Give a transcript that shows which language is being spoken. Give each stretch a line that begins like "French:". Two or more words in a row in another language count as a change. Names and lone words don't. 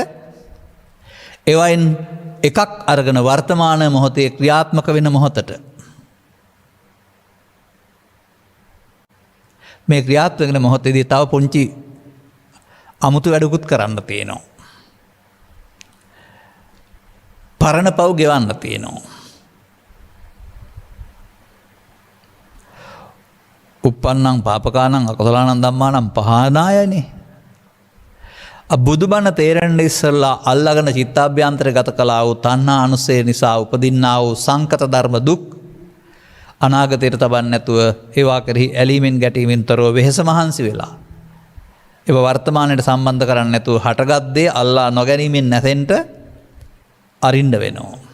Sinhala: ඒවයින් එකක් අරගෙන වර්තමාන මොහොතේ ක්‍රියාත්මක වෙන මොහොතට. මේ ක්‍රියාත්මක වෙන මොහොතේදී තව පුංචි අමුතු වැඩකුත් කරන්න තියෙනවා. පරණ පව් ගෙවන්න තියෙනවා.
Pali: උප්පන්නං පාපකානං අකුසලානං ධම්මානං පහනායනේ.
Sinhala: බුදුබණ තේරෙන්න ඉස්සෙල්ලා අල්ලාගෙන චිත්තාභ්‍යන්තර ගත කළා වූ තණ්හා අනුසය නිසා උපදින්නා වූ සංකත ධර්ම දුක් අනාගතයට තබන්නේ නැතුව ඒවා කෙරෙහි ඇලීමෙන් ගැටීමෙන් තොරව වෙහෙස මහන්සි වෙලා ඒව වර්තමානයට සම්බන්ධ කරන්නේ නැතුව හටගත් දේ අල්ලා නොගැනීමෙන් නැතෙන්ට අරින්න වෙනවා.